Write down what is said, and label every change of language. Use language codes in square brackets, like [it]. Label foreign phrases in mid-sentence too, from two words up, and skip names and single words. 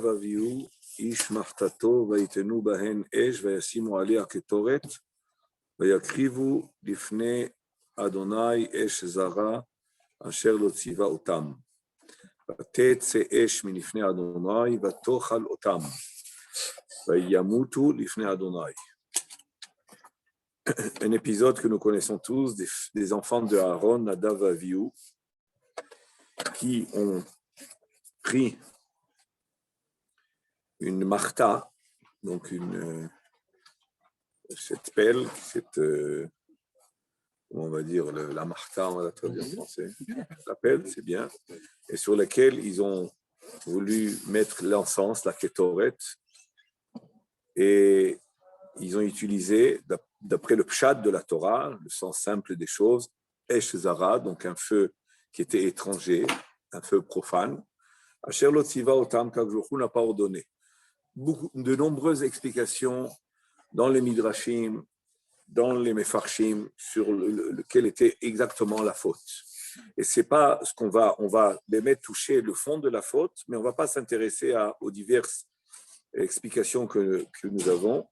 [he] אביהוא איש מחתתו ויתנו בהן אש וישימו עליה קטרת ויקריבו לפני ה' אש זרה אשר לא צוה אתם ותצא אש מלפני ה' ותאכל אותם וימתו לפני ה. [fr] Un épisode que nous connaissons tous des enfants de Aaron Nadav Avihu qui ont pris une marta, donc cette pelle, on va dire la marta, on va la traduire en français, la pelle, c'est bien, et sur laquelle ils ont voulu mettre l'encens, la kétoret, et ils ont utilisé, d'après le pshat de la Torah, le sens simple des choses, [he] אש זרה, [fr] donc un feu qui était étranger, un feu profane, [he] אשר לא צוה אתם, [fr] qu'Akadosh n'a pas ordonné. De nombreuses explications dans les Midrashim, dans les Mefarshim, sur lequel était exactement la faute. Et c'est pas ce on va mettre toucher le fond de la faute, mais on va pas s'intéresser aux diverses explications que nous avons.